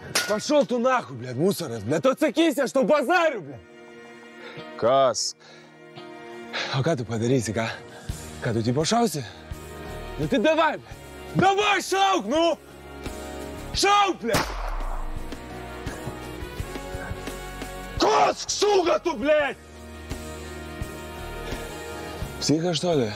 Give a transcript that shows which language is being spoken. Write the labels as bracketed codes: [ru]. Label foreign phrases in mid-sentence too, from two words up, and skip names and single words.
[ru] Пошел tu нахуй, блядь, мусорас, блядь. [lt] Atsakysi, aš tau bazariu, blядь. Kas? O ką tu padarysi, ką? Ką tu tipo šausi? Nu tai davai, blядь. Davai, šauk, nu! Šauk, blядь! Kosk, suga tu, blядь! [ru] Психа, что ли?